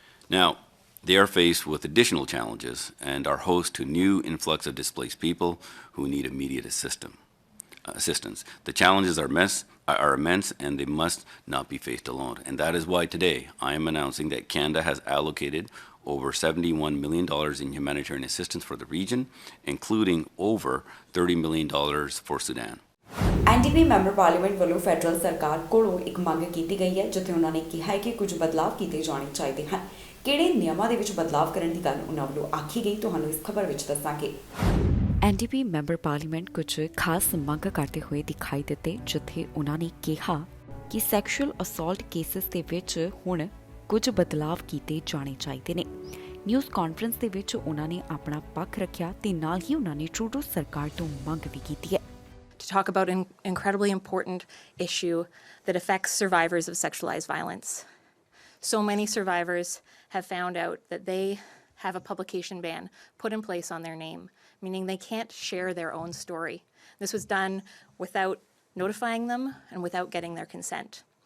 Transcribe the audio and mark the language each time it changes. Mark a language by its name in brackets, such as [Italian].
[English] Now, they are faced with additional challenges and are host to new influx of displaced people who need immediate assistance. The challenges are immense, and they must not be faced alone. And that is why today I am announcing that Canada has allocated over $71 million in humanitarian assistance for the region, including over $30 million for Sudan. [Punjabi] NDP member parliament ਵੱਲੋਂ federal ਸਰਕਾਰ ਕੋਲੋਂ ਇੱਕ ਮੰਗ ਕੀਤੀ ਗਈ ਹੈ, ਜਿੱਥੇ ਉਹਨਾਂ ਨੇ ਕਿਹਾ ਹੈ ਕਿ ਕੁਝ ਬਦਲਾਅ ਕੀਤੇ ਜਾਣੇ ਚਾਹੀਦੇ ਹਨ। ਕਿਹੜੇ ਨਿਯਮਾਂ ਦੇ ਵਿੱਚ ਬਦਲਾਅ ਕਰਨ ਦੀ ਗੱਲ ਉਹਨਾਂ ਵੱਲੋਂ ਆਖੀ ਗਈ, ਤੁਹਾਨੂੰ ਇਸ ਖਬਰ ਵਿੱਚ ਦੱਸਾਂਗੇ। NDP ਮੈਂਬਰ ਪਾਰਲੀਮੈਂਟ ਕੁਝ ਖਾਸ ਮੰਗ ਕਰਦੇ ਹੋਏ ਦਿਖਾਈ ਦਿੱਤੇ, ਜਿੱਥੇ ਉਹਨਾਂ ਨੇ ਕਿਹਾ ਕਿ ਸੈਕਸ਼ੂਅਲ ਅਸੌਲਟ ਕੇਸਿਸ ਦੇ ਵਿੱਚ ਹੁਣ ਕੁਝ ਬਦਲਾਅ ਕੀਤੇ ਜਾਣੇ ਚਾਹੀਦੇ ਨੇ। ਨਿਊਜ਼ ਕਾਨਫਰੰਸ ਦੇ ਵਿੱਚ ਉਹਨਾਂ ਨੇ ਆਪਣਾ ਪੱਖ ਰੱਖਿਆ ਤੇ ਨਾਲ ਹੀ ਉਹਨਾਂ ਨੇ ਟਰੂਡੋ ਸਰਕਾਰ ਤੋਂ ਮੰਗ ਵੀ ਕੀਤੀ ਹੈ। [English] To talk about an incredibly important issue that affects survivors of sexualized violence. So many survivors have found out that they have a publication ban put in place on their name, meaning they can't share their own story. This was done without notifying them and without getting their consent.